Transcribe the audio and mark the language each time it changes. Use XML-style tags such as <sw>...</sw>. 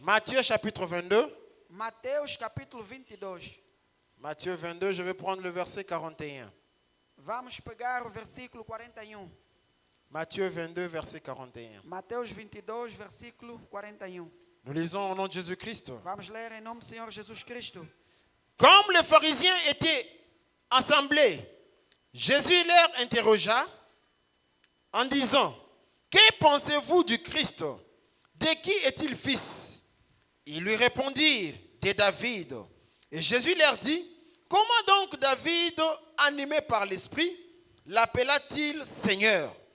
<fr>Matthieu chapitre 22.</fr> <pt>Mateus capítulo 22.</pt> <fr>Matthieu 22, je vais prendre le verset 41.</fr> <pt>Vamos pegar o versículo 41.</pt> <fr>Matthieu 22, verset 41.</fr> <pt>Mateus 22, versículo 41.</pt> <fr>Nous lisons au nom de Jésus-Christ.</fr> <pt>Vamos ler em nome do Senhor Jesus Cristo.</pt> <fr>Comme les pharisiens étaient assemblés, Jésus leur interrogea en disant, que pensez-vous du Christ? De qui est-il fils? Ils lui répondirent, de David. Et Jésus leur dit, comment donc David, animé par l'Esprit, l'appela-t-il Seigneur?</fr>